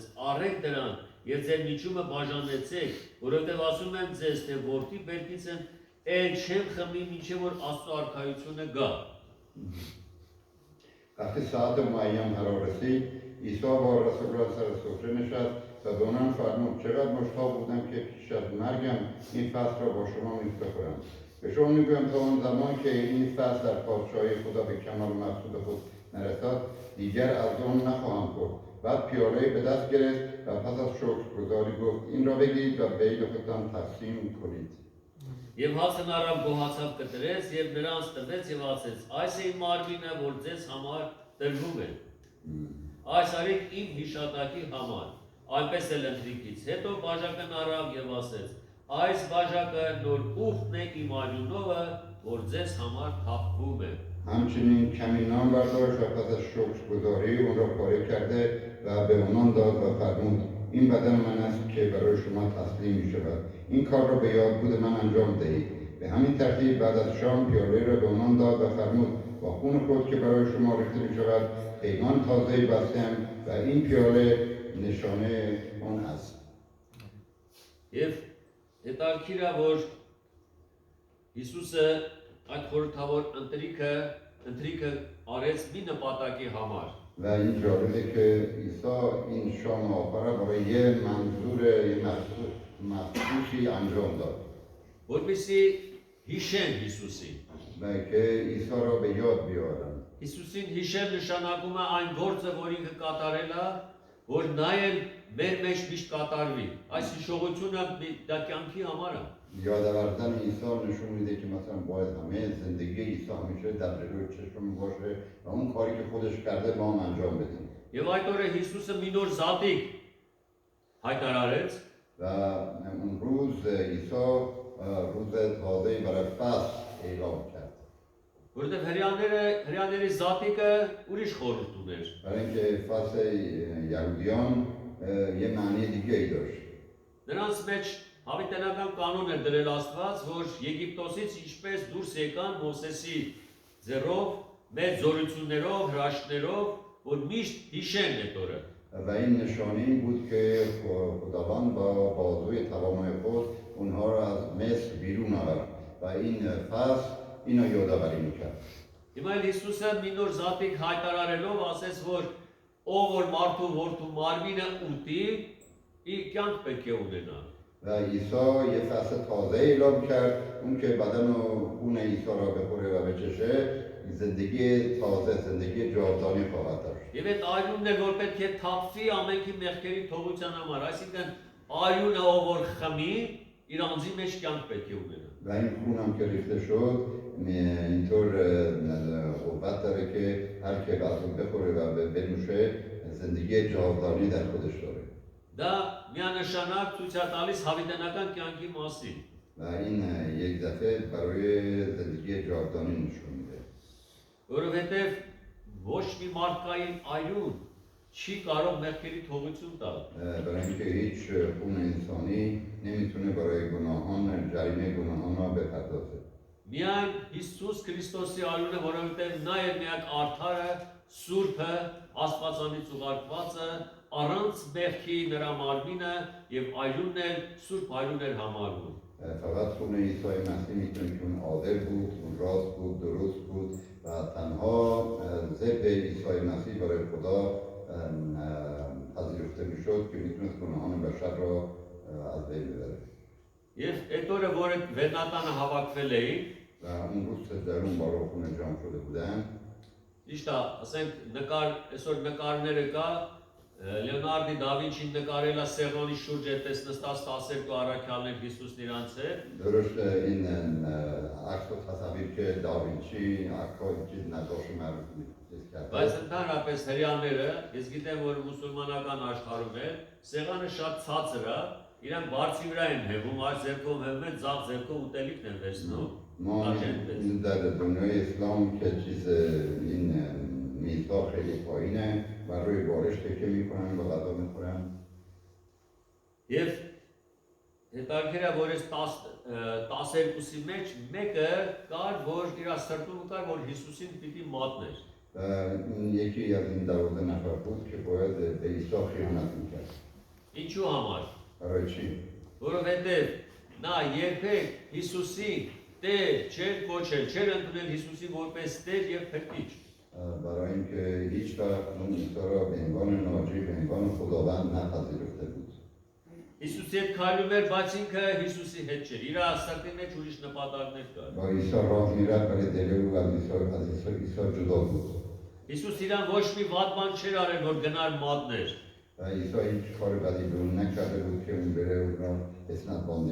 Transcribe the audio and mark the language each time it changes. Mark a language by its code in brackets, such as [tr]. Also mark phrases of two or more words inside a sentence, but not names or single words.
[hy] առեք դրան եւ ձեր միջումը բաժանեցեք, որովհետև ասում եմ ձեզ, թե որդի բերքից են էլ չեմ խմի, մինչև որ Աստծո արքայությունը գա։ [fa] وقتی ساعت معین فرا رسید عیسی با رسول الله سر سفره نشست و به آنان فرمود چقدر مشتاق بودم که پیش از مرگم این فصل را با شما نیز بخورم. به شما میگویم تا آن زمان که این فصل در پادشاهی خدا به کمال مقصود خود نرسد دیگر از آن نخواهم خورد. بعد پیاله به دست گرفت و پس از شکرگزاری گفت این را بگیرید و بین خودتان تقسیم کنید. [hy] Եվ հացն առավ գոհացավ կտրեց եւ նրանց տվեց եւ ասեց. այս է իմ մարմինը, որ ձեզ համար տրվում է։ Այս արեք իմ հիշատակի համար։ Այնպես էլ ընտրիկից հետո բաժակն առավ եւ ասեց. այս բաժակը նոր ուխտն է իմ արյունովը, որ ձեզ համար թափվում է։ [fa] همچنین کمی نان برداشت و پس از شکرگزاری اون را پاره کرده و به آنان داد و فرمود این بدن من است که برای شما تسلیم می شود. این کار را به یادبود من انجام دهید. به همین ترتیب بعد از شام پیاله را به آنان داد و فرمود با خون خود که برای شما ریخته می شود پیمان تازه‌ای بستم و این پیاله نشانه آن است. [hy] Եվ հետաքրքիր է, որ Հիսուսը այդ խորհրդավոր ընտրիկը արեց մի նպատակի համար։ [fa] و این جالبه که عیسی این شام آخر برای یه منظور یه مخصوصی انجام داد. [hy] Որպեսզի հիշեն Հիսուսին։ [fa] و که عیسی را به یاد بیارن. [hy] Հիսուսին հիշել նշանակում է այն գործը, որ ինքը կատարել է, որ նա էլ մեր մեջ միշտ կատարվի։ Այս հիշողությունը դա կյանքի համար է։ [fa] یاد آوردن عیسی نشون میده که مثلا باید همه زندگی عیسی همیشه در جلوی چشم باشه و اون کاری که خودش کرده ما هم انجام بدیم. [hy] Եվ այդ օրը Հիսուսը մի նոր զատիկ հայտարարեց [fa] و اون روز عیسی روز تازه‌ای برای فصل اعلام کرد. [hy] որովհետև հрьяաների զատիկը ուրիշ խորհուրդ ուներ։ [fa] برای اینکه فصل یهودیان یه معنی دیگه ای داشت. [hy] Նրանց մեջ հավիտենական կանոն էր դրել Աստված, որ Եգիպտոսից ինչպես դուրս եկան Մովսեսի ձեռով, մեծ զորություններով, հրաշքներով, որ միշտ հիշեն այդ օրը։ [fa] و این نشانه این بود که خداوند با بازوی توانای خود اونها را از مصر بیرون آورد و این فصل اینو یادآوری میکرد. [hy] Հիմա էլ Հիսուսը մի նոր զատիկ հայտարարելով ասեց, որ ով որ մարդու որդու մարմինը ուտի, իր կյանք պետք է ունենա։ [fa] و عیسی یه فصل تازه اعلام کرد اون که بدن و خون عیسی را بخوره و بچشه زندگی تازه زندگی جاودانی خواهد داشت [hy] Եվ այդ արյունն էլ որ պետք է թափվի ամենքի մեղքերի թողության համար, այսինքն արյունը ով որ խմի, իր անձի մեջ կյանք պետք է ունենա։ [fa] و این خون هم که ریخته شد اینطور قوت داره که هر که از اون بخوره و بنوشه زندگی جاودانی در خودش داره [hy] Դա միանշանակ ցույց է տալիս հավիտենական կյանքի մասին։ [fa] و این یک دفعه برای زندگی جاودانی نشون میده [hy] Որովհետև ոչ մի մարդկային այրուն չի կարող մեղքերի թողություն տալ։ [fa] برای اینکه هیچ خون انسانی نمیتونه برای گناهان جریمه گناهان را بپردازه [hy] Միայն Հիսուս Քրիստոսի այրունը, որովհետև նա է միակ արդարը, սուրբը, Աստվածանից ուղարկվածը, առանց մեղքի նրա մարմինը եւ այրունն էլ սուրբ այրուն էր համարվում։ [fa] فقط خون عیسی مسیح میتونه که اون عادل بود اون راست بود درست بود و تنها ضد عیسی مسیح برای خدا پذیرفته میشد که میتونست گناهان بشر را از بین ببره [hy] Եվ այդ օրը, որ այդ վերնատանը հավաքվել էին, [fa] و اون روز که در اون بارو خونه جمع شده بودن [hy] ճիշտ է, ասենք այսօր նկարները կա, Լեոնարդի դա Վինչին նկարել է Սեղանի շուրջ այդպես նստած 12 առաքյալներ Հիսուսն իրանց հետ։ [fa] درست این عکس و تصاویر که داوینچی عکاسی که نقاش معروف کرده [hy] Բայց ընդհանրապես հрьяաները, ես գիտեմ, որ մուսուլմանական աշխարհում է, սեղանը շատ ցածր է, իրեն բարձի վրա են հեվում, այս ձեռքով հեվում են, ձախ ձեռքով ուտելիքն են վերցնում։ [fa] ما در دنیای اسلام که چیز این میزها خیلی پایینه و روی بارش تکیه میکنن و غذا میخورن [hy] Եվ հետաքրքիր է, որ այս 12-ի մեջ մեկը կար, որ իր սրտում կար, որ Հիսուսին պիտի մատներ։ [fa] و این یکی از این 12 نفر بود که باید به عیسی خیانت میکرد [hy] Ինչու համար։ [fa] برای چی؟ [hy] Որովհետև նա երբեք Հիսուսի Տեր չէր կոչել, չէր ընդունել Հիսուսի որպես Տեր եւ Փրկիչ։ [fa] برای اینکه هیچ وقت اون عیسی را به عنوان ناجی به عنوان خداوند نپذیرفته بود [hy] Հիսուսի հետ քայլում էր, բայց ինքը Հիսուսի հետ չէր։ Իր սրտի մեջ ուրիշ նպատակներ կար։ [fa] با عیسی راه میرفت ولی دل او از عیسی جدا بود [hy] Հիսուս իրան ոչ մի վատ բան չէր արել, որ գնար մատներ։ [fa] و عیسی هیچ کار بدی به اون نکرده بود که اون بره اون را اسناد باندی